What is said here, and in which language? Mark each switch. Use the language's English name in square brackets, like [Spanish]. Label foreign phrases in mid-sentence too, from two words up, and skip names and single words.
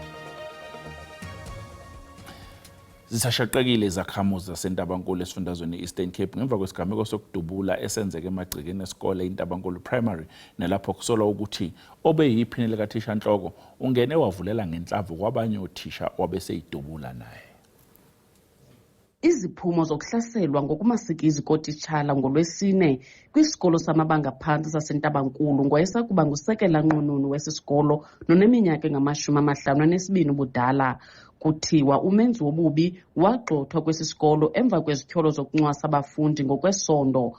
[Zulu] Zisashaqekile izakhamuzi zaseNtabankulu esifundazweni Eastern Cape ngemva kwesigameko sokudubula esenzeke emagcekeni esikole iNtabankulu Primary nelapho kusolwa ukuthi obeyiphini likathisha Nhloko ungene wavulela ngenhlavu kwabanye othisha wabeseyidubula naye. [Xhosa] Iziphumo zokuhlaselwa ngokumasikizi kotitshala ngolwesine kwisikolo samabanga phansi saseNtabankulu ngoyesakuba ngusekela nqununu wesisikolo noneminyaka engama-52 ubudala. Kuthiwa umenzi wobubi wagxothwa kwesisikolo emva kwezityholo zokuncwasa abafundi ngokwesondo.